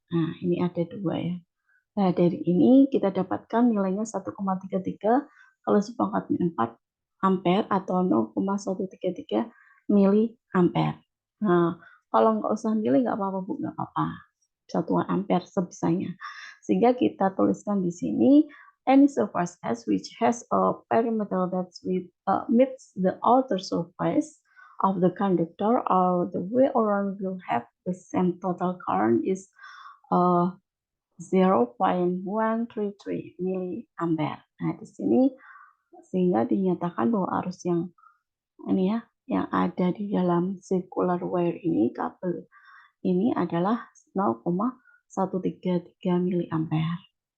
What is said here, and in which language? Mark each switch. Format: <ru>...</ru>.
<id>Nah, ini ada 2 ya. Nah, dari ini kita dapatkan nilainya 1,33 kalau sepangkatnya 4 ampere atau 0,133 mili ampere. Nah, kalau nggak usah mili nggak apa-apa Bu, nggak apa-apa. Satuan ampere sebisanya. Sehingga kita tuliskan di sini</id> <en>any surface S which has a perimeter that meets the outer surface of the conductor or the way around will have the same total current is 0,133 mili ampere.</en> <id>Nah, di sini sehingga dinyatakan bahwa arus yang ini ya, yang ada di dalam circular wire ini, kabel ini adalah 0,133 mili ampere.</id>